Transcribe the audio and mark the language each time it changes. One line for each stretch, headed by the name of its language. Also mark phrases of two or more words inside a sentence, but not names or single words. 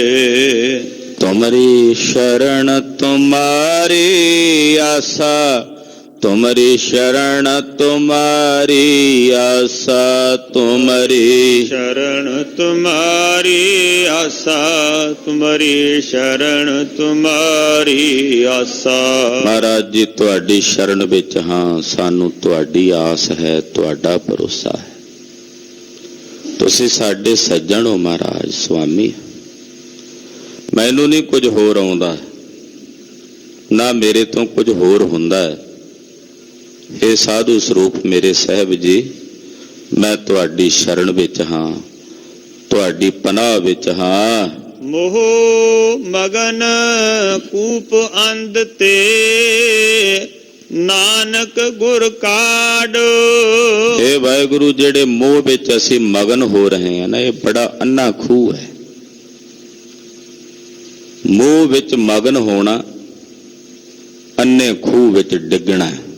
Punjabi: ਤੁਮਰੀ ਸ਼ਰਨ ਤੁਮ੍ਹਾਰੀ ਆਸਾ, ਤੁਮਰੀ ਸ਼ਰਨ ਤੁਮ੍ਹਾਰੀ ਆਸਾ, ਤੁਮਰੀ ਸ਼ਰਨ ਤੁਮ੍ਹਾਰੀ ਆਸਾ, ਤੁਮ੍ਹਾਰੀ ਸ਼ਰਨ ਤੁਮ੍ਹਾਰੀ ਆਸਾ। ਮਹਾਰਾਜ ਜੀ ਤੁਹਾਡੀ ਸ਼ਰਨ ਵਿੱਚ ਹਾਂ, ਸਾਨੂੰ ਤੁਹਾਡੀ ਆਸ ਹੈ, ਤੁਹਾਡਾ ਭਰੋਸਾ ਹੈ। ਤੁਸੀਂ ਸਾਡੇ ਸੱਜਣ ਹੋ ਮਹਾਰਾਜ, ਸੁਆਮੀ। ਮੈਨੂੰ ਨਹੀਂ ਕੁਝ ਹੋਰ ਆਉਂਦਾ, ਨਾ ਮੇਰੇ ਤੋਂ ਕੁਝ ਹੋਰ ਹੁੰਦਾ ਹੈ। ਇਹ ਸਾਧੂ ਸਰੂਪ ਮੇਰੇ ਸਾਹਿਬ ਜੀ, ਮੈਂ ਤੁਹਾਡੀ ਸ਼ਰਨ ਵਿੱਚ ਹਾਂ, ਤੁਹਾਡੀ ਪਨਾਹ ਵਿੱਚ ਹਾਂ। ਮੋਹ ਮਗਨ ਕੂਪ ਅੰਧ ਤੇ, ਨਾਨਕ ਗੁਰ ਕਾਢ। ਇਹ ਵਾਹਿਗੁਰੂ, ਜਿਹੜੇ ਮੋਹ ਵਿੱਚ ਅਸੀਂ ਮਗਨ ਹੋ ਰਹੇ ਹਾਂ ਨਾ, ਇਹ ਬੜਾ ਅੰਨਾ ਖੂਹ ਹੈ। ਮੋਹ ਵਿੱਚ ਮਗਨ ਹੋਣਾ, ਅੰਨੇ ਖੂਹ ਵਿੱਚ ਡਿੱਗਣਾ।